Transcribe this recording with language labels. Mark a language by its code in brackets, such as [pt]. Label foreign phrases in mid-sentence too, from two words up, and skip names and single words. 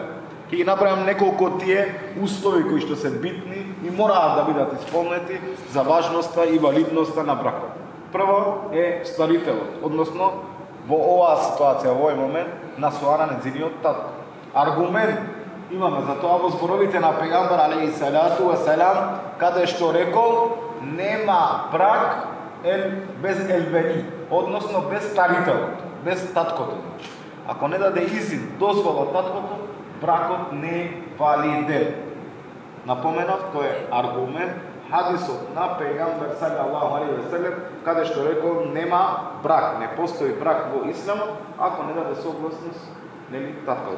[mk] Ќе ги направам неколку тие услови кои што се битни и мораат да бидат исполнети за важноста и валидноста на бракот. Прво е старителот, односно во оваа ситуација, во овој момент, на Суана нејзиниот татко. Аргумент имаме за тоа во зборовите на пегамбер [ar] عليه الصلاة والسلام, [mk] каде што рекол нема брак без елбени, односно без старителот, без таткото. Ако не даде изин дозвола таткото, бракот не е валиден. Напоменав, тој е аргумент хадисот на пегамбер [ar] صلى الله عليه وسلم, [mk] каде што рекол нема брак, не постои брак во исламот ако не даде согласност, нели, таткото.